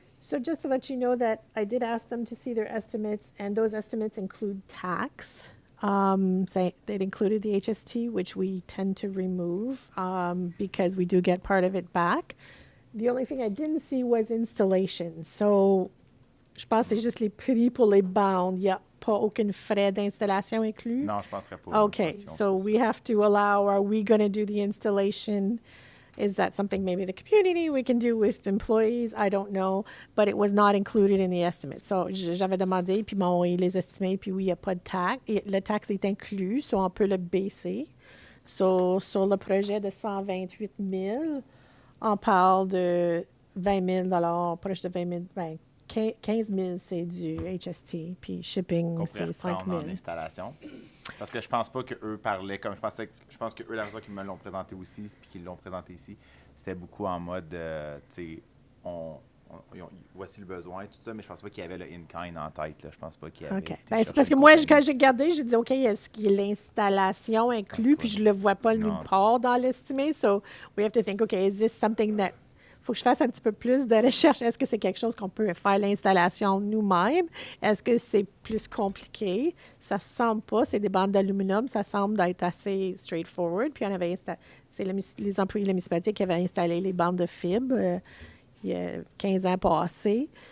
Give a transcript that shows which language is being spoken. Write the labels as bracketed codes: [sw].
[en] So just to let you know that I did ask them to see their estimates, and those estimates include tax. Say they'd included the HST, which we tend to remove because we do get part of it back. The only thing I didn't see was installation. [fr] So, je pense que c'est juste les prix pour les bandes. Il n'y a pas aucun frais d'installation inclus. Non, je penserais pas. [en] Okay, so we have to allow, are we going to do the installation? Is that something maybe the community we can do with employees? I don't know, but it was not included in the estimate. [fr] So, j'avais demandé, puis m'ont envoyé les estimés, puis oui, il n'y a pas de taxe. Le taxe est inclus, so on peut le baisser. So, sur le projet de 128 000, on parle de 20 000 proche de 20 000, ben, 15 000, c'est du HST, puis shipping, c'est 5 000. En installation. Parce que je pense pas qu'eux parlaient comme je pense qu'eux, la raison qu'ils me l'ont présenté aussi, puis qu'ils l'ont présenté ici, c'était beaucoup en mode, tu sais, voici le besoin, tout ça, mais je pense pas qu'il y avait le in-kind en tête, là. Je pense pas qu'il y avait. OK. Ben, c'est parce que moi, quand j'ai regardé, j'ai dit, OK, est-ce qu'il y a l'installation inclus, puis je le vois pas nulle part dans l'estimé. [en] So, we have to think, OK, is this something that. [fr] Faut que je fasse un petit peu plus de recherche. Est-ce que c'est quelque chose qu'on peut faire l'installation nous-mêmes? Est-ce que c'est plus compliqué? Ça ne semble pas. C'est des bandes d'aluminium. Ça semble être assez straightforward. Puis on avait c'est les employés de la municipalité qui avaient installé les bandes de fibres il y a 15 ans passés.